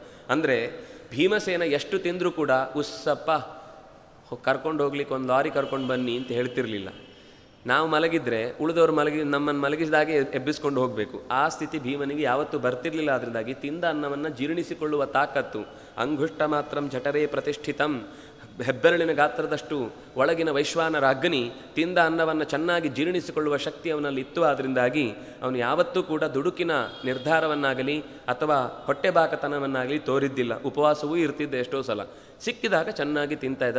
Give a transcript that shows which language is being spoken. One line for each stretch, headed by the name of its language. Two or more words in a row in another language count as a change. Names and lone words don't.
Kannada: ಅಂದರೆ ಭೀಮಸೇನ ಎಷ್ಟು ತಿಂದರೂ ಕೂಡ ಉಸ್ಸಪ್ಪ ಕರ್ಕೊಂಡು ಹೋಗ್ಲಿಕ್ಕೆ ಒಂದು ಲಾರಿ ಕರ್ಕೊಂಡು ಬನ್ನಿ ಅಂತ ಹೇಳ್ತಿರ್ಲಿಲ್ಲ. ನಾವು ಮಲಗಿದ್ರೆ ಉಳಿದವರು ನಮ್ಮನ್ನು ಮಲಗಿಸಿದಾಗೆ ಎಬ್ಬಿಸ್ಕೊಂಡು ಹೋಗಬೇಕು. ಆ ಸ್ಥಿತಿ ಭೀಮನಿಗೆ ಯಾವತ್ತೂ ಬರ್ತಿರ್ಲಿಲ್ಲ. ಅದರಿಂದಾಗಿ ತಿಂದ ಅನ್ನವನ್ನು ಜೀರ್ಣಿಸಿಕೊಳ್ಳುವ ತಾಕತ್ತು,
Sanskrit: ಅಂಗುಷ್ಟ ಮಾತ್ರಂ ಜಠರೇ ಪ್ರತಿಷ್ಠಿತಂ,
Kannada: ಹೆಬ್ಬೆರಳಿನ ಗಾತ್ರದಷ್ಟು ಒಳಗಿನ ವೈಶ್ವಾನರ ಅಗ್ನಿ ತಿಂದ ಅನ್ನವನ್ನು ಚೆನ್ನಾಗಿ ಜೀರ್ಣಿಸಿಕೊಳ್ಳುವ ಶಕ್ತಿ ಅವನಲ್ಲಿ ಇತ್ತು. ಅದರಿಂದಾಗಿ ಅವನು ಯಾವತ್ತೂ ಕೂಡ ದುಡುಕಿನ ನಿರ್ಧಾರವನ್ನಾಗಲಿ ಅಥವಾ ಹೊಟ್ಟೆಬಾಕತನವನ್ನಾಗಲಿ ತೋರಿದ್ದಿಲ್ಲ. ಉಪವಾಸವೂ ಇರ್ತಿದ್ದ ಎಷ್ಟೋ ಸಲ. ಸಿಕ್ಕಿದಾಗ ಚೆನ್ನಾಗಿ ತಿಂತಾ ಇದ್ದ.